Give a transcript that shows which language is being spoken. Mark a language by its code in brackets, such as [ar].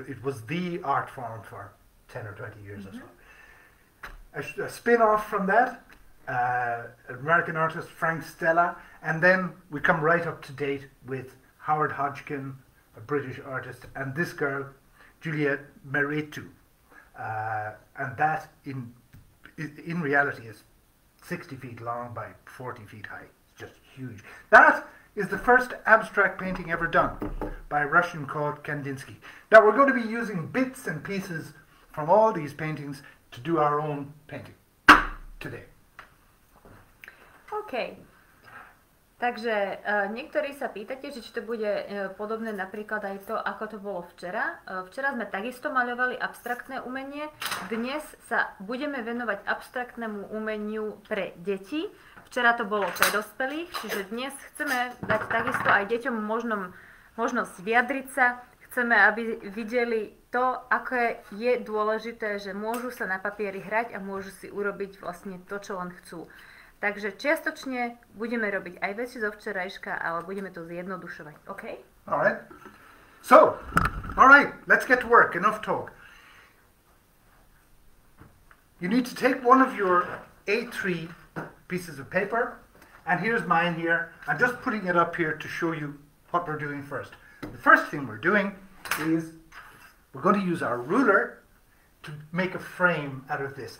[en] It was the art form for 10 or 20 years or so. A spin-off from that, American artist Frank Stella, and then we come right up to date with Howard Hodgkin, a British artist, and this girl, Juliette Meretu, and that in reality is 60 feet long by 40 feet high. It's just huge. That is the first abstract painting ever done by a Russian called Kandinsky. Now we're going to be using bits and pieces from all these paintings to do our own painting today. OK. [sk] Takže niektorí sa pýtate, že či to bude podobné napríklad aj to, ako to bolo včera. Včera sme takisto maľovali abstraktné umenie. Dnes sa budeme venovať abstraktnému umeniu pre deti. Včera to bolo pre dospelých, čiže dnes chceme dať takisto aj deťom možnosť vyjadriť sa. Chceme, aby videli to, aké je dôležité, že môžu sa na papieri hrať a môžu si urobiť vlastne to, čo len chcú. Takže čiastočne budeme robiť aj veci zo včerajška, ale budeme to zjednodušovať. [en] OK? All right. So, all right, let's get to work. Enough talk. You need to take one of your A3 pieces of paper, and here's mine here. I'm just putting it up here to show you what we're doing first. The first thing we're doing is we're going to use our ruler to make a frame out of this.